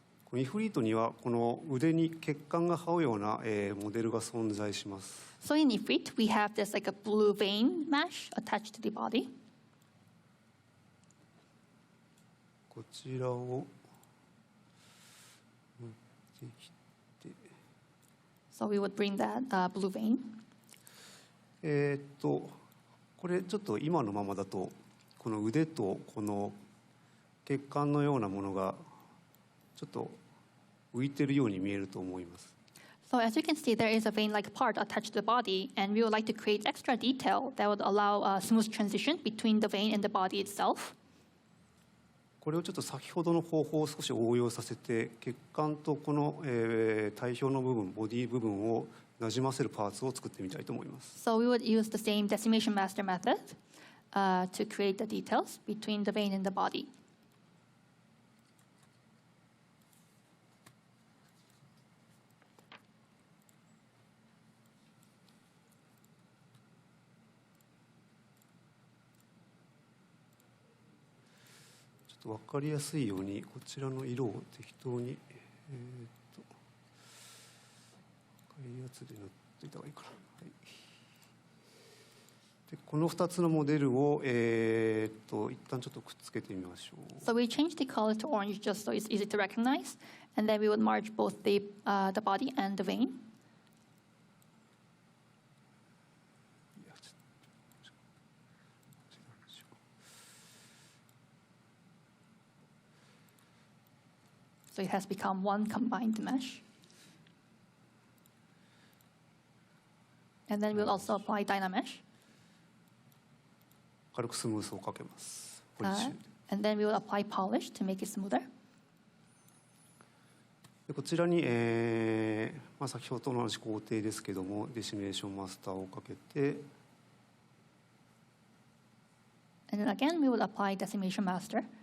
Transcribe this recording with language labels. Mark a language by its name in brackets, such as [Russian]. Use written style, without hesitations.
[Japanese] このイフリートにはこの腕に血管が這うような、モデルが存在します。 [English] So in Ifrit, we have this like a blue vein mesh attached to the body. [Japanese] こちらを持ってきて、 [English] So we would bring that blue vein. [Japanese] これちょっと今のままだとこの腕とこの血管のようなものがちょっと浮いてるように見えると思います。 [English] So as you can see, there is a vein-like part attached to the body, and we would like to create extra detail that would allow a smooth transition between the vein and the body itself. [Japanese] これをちょっと先ほどの方法を少し応用させて血管とこの、体表の部分、ボディ部分をなじませるパーツを作ってみたいと思います。 [English] So we would use the same decimation master method to create the details between the vein and the body. [Japanese] っと分かりやすいようにこちらの色を適当に、赤いやつで塗っていた方がいいかな。はい、でこの2つのモデルを、一旦ちょっとくっつけてみましょう。 [English] So we changed the color to orange just so it's easy to recognize, and then we would merge both the body and the vein. So it has become one combined mesh. And then we'll also apply Dynamesh. [Japanese] 軽くスムースをかけます。ポリッシュで。 [English] And then we will apply polish to make it smoother. [Japanese] でこちらに、先ほどと同じ工程ですけども、デシミネーションマスターをかけて、 [English] And then again, we will apply Decimation Master.